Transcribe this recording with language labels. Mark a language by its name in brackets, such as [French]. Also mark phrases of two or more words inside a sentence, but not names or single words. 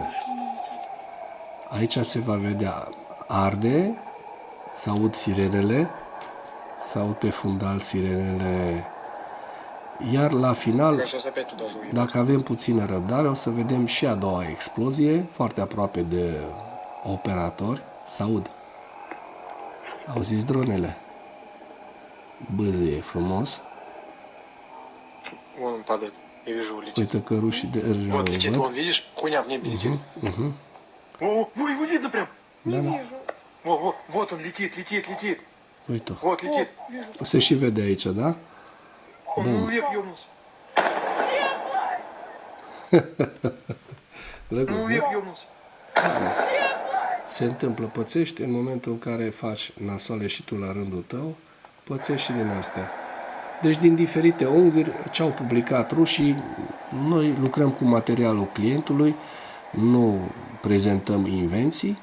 [Romanian] Aici se va vedea, arde, se aud sirenele, se aud pe fundal sirenele, iar la final, dacă avem puțină răbdare, o să vedem și a doua explozie, foarte aproape de operatori, se aud. Auziți dronele? Băzăie frumos. [Russian] Вон он падает. Я вижу, летит. [Romanian] Uite că rușii deja [Russian] Вот летит, [Romanian] văd. [Russian] вон, видишь? Хуйня в небе летит. Во, его видно прям. [Romanian] Da, da. [Russian] Вот он летит. [Romanian] Uite. [Russian] Вот летит. [Romanian] Se și vede aici, da? [Russian] Он вверх ёбнулся. [Romanian] Drăguț, [Russian] Вверх [Romanian] da? [Russian] ёбнулся. [Romanian] Se întâmplă, pățești în momentul în care faci nasoale și tu la rândul tău, pățești și din astea. Deci din diferite unghiuri ce au publicat rușii, noi lucrăm cu materialul clientului, nu prezentăm invenții.